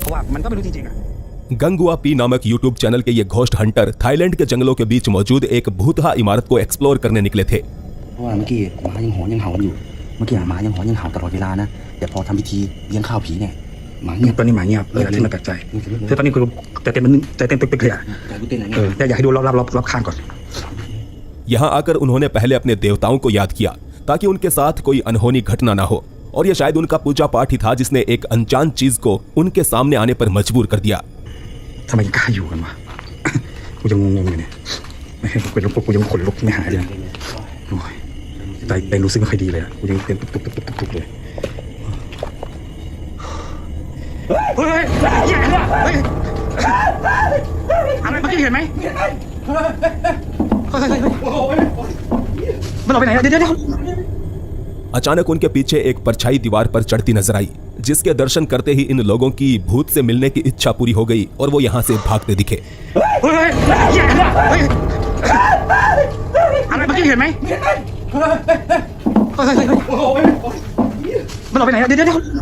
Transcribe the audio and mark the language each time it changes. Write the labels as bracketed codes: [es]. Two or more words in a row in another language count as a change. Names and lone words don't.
[th] มันก็ไม่รู้จริงๆอ่ะ [hi] गंगुआ पी नामक यूट्यूब चैनल के ये [en] ghost hunter [hi] थाईलैंड के जंगलों के बीच मौजूद एक भूतहा इमारत को एक्सप्लोर करने निकले थे। [th] เพราะว่าเมื่อกี้หมายังหอนยังเห่าอยู่เมื่อกี้หมายังหอนยังเห่าตลอดเวลานะแต่พอทำพิธีเลี้ยงข้าวผีเนี่ยหมาเงียบตอนนี้หมาเงียบอะไรที่มันแปลกใจคือตอนนี้คือใจเต้นมันใจเต้นตึกๆเลยอ่ะแต่อยากให้ดูรอบข้างก่อน [hi] यहाँ आकर उन्होंने पहले अपने देवताओं को याद किया ताकि उनके साथ कोई अनहोनी घटना ना हो, और यह शायद उनका पूजा पाठ ही था जिसने एक अनजान चीज को उनके सामने आने पर मजबूर कर दिया। [th] ทำไมกล้าอยู่กันวะ กูยังงงอยู่เนี่ยไม่ให้กูเป็นพวกกูยังขนลุกไม่หายเลยโอ้ยใจเต้นรู้สึกไม่ค่อยดีเลยอ่ะกูยังเต้นตุกเลยเฮ้ยแย่ว่ะเฮ้ยอะไรเมื่อกี้เห็นไหมมันออกไปไหนเดี๋ยว [hi] अचानक उनके पीछे एक परछाई दीवार पर चढ़ती नजर आई, जिसके दर्शन करते ही इन लोगों की भूत से मिलने की इच्छा पूरी हो गई और वो यहाँ से भागते दिखे। [th] อะไรเมื่อกี้เห็นไหมมันออกไปไหนเดี๋ยว